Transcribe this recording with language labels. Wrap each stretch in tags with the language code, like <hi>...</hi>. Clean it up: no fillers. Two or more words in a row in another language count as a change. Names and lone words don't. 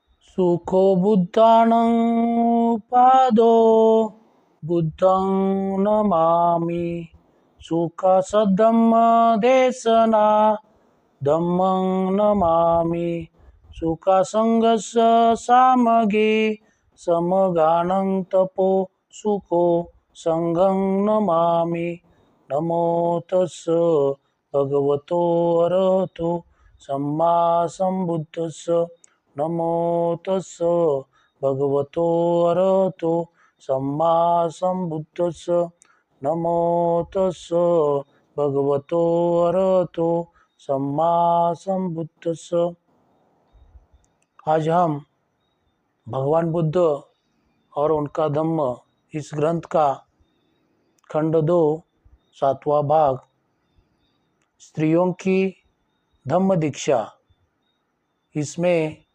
<pi>सुखो बुद्धानं पादो बुद्धं नमामि। सुखसद्धम्म देशना धम्मं नमामि। सुखसङ्गस्य सामगे समगानं तपो सुखो संघं नमामि। नमो तस्स भगवतो अरहतो सम्मा सम्बुद्धस्स। नमो तस्स भगवतो अरहतो सम्मा सम्बुद्धस्स। नमो तस्स भगवतो अरहतो सम्मा सम्बुद्धस्स।</pi> <hi>आज हम भगवान बुद्ध और उनका धम्म इस ग्रंथ का खंड 2 7वां भाग स्त्रियों की धम्म दीक्षा, इसमें</hi>